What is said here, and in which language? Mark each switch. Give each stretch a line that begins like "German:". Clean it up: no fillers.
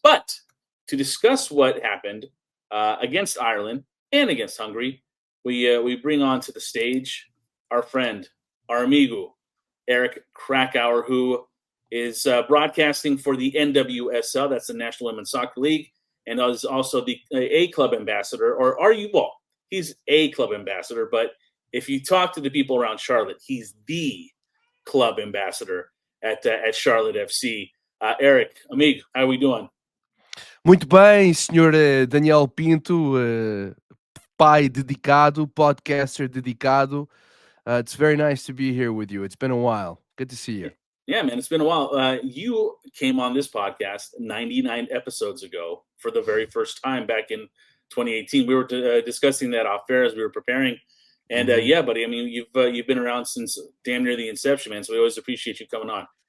English: But to discuss what happened against Ireland and against Hungary, we bring on to the stage our friend, our amigo, Eric Krakauer, who is broadcasting for the NWSL, that's the National Women's Soccer League, and is also the A club ambassador, or are you? Well, he's a club ambassador, but if you talk to the people around Charlotte, he's the club ambassador at Charlotte FC. Eric, amigo, how are we doing?
Portuguese: Muito bem, senhor Daniel Pinto, pai dedicado, podcaster dedicado.
English: It's very nice to be here with you. It's been a while. Good to see you. Yeah, man, it's been a while. You came on this podcast 99 episodes ago for the very first time back in 2018. We were discussing that off air as we were preparing. And yeah, buddy, I mean, you've been around since damn near the inception, man. So we always appreciate you coming on.